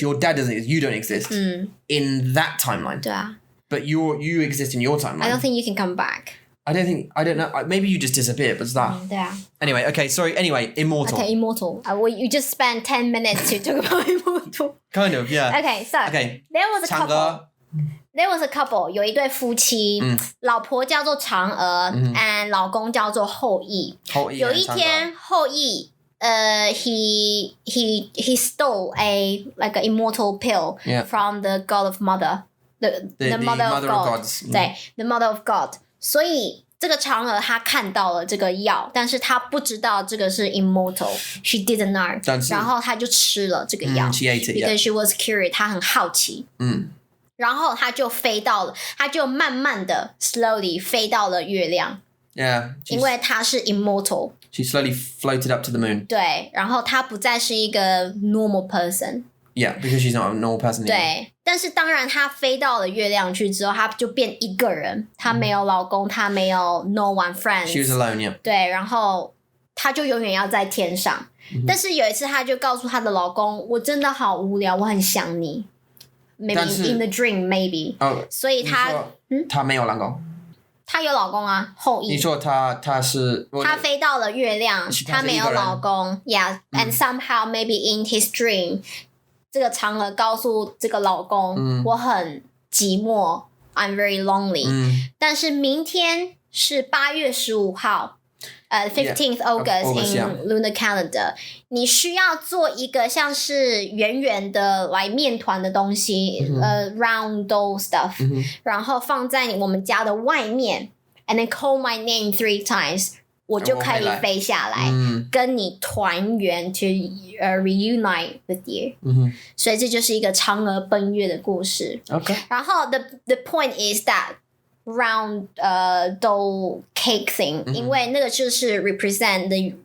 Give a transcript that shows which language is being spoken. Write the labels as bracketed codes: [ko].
[en] Your dad doesn't exist. You don't exist in that timeline. [zh] 对啊 [en] But you exist in your timeline. I don't think you can come back. I don't know. Maybe you just disappear, but it's that. [zh] 对啊 [en] Anyway, okay, sorry. Anyway, immortal. Okay, immortal. You just spent 10 minutes to talk about immortal. Kind of, yeah. Okay, so Okay. there was a couple. [zh] 嫦娥 [en] There was a couple. [zh] 有一对夫妻，老婆叫做嫦娥，and 老公叫做后羿。后羿有一 [en] and 天，后羿he stole a like an immortal pill Yeah. from the god of mother, the mother of mother God. of gods. 对，the mother of God. [zh] 所以这个嫦娥她看到了这个药，但是她不知道这个是 immortal. [en] She didn't know. [zh] 但是然后她就吃了这个药 [en] she ate it, yeah. because she was curious. [zh] 她很好奇。然后她就飞到了，她就慢慢的 slowly 飞到了月亮， [en] Yeah. [zh] 因为她是 immortal。 [en] She slowly floated up to the moon. [zh] 对，然后她不再是一个 normal person。 [en] Yeah, because she's not a normal person anymore. [zh] 对，但是当然她飞到了月亮去之后，她就变一个人，她没有老公，她没有 no one friends。 [en] She was alone, yeah. [zh] 对，然后她就永远要在天上。但是有一次，她就告诉她的老公：“我真的好无聊，我很想你。” [en] maybe in the dream maybe，所以 [zh] 她没有老公。她有老公啊，后羿。你说她是她飞到了月亮，她没有老公 ， Yeah，and somehow maybe in his dream，这个嫦娥告诉这个老公，我很寂寞 ， I'm very lonely，但是明天是8月15号。 15th August in lunar calendar，你需要做一个像是圆圆的来面团的东西 round dough stuff，然后放在我们家的外面 ， and then call my name 3 times，我就可以飞下来，跟你团圆 to reunite with you，所以这就是一个嫦娥奔月的故事。 [en] Okay，然后 the point is that。round dough cake thing，因为那个就是 represent the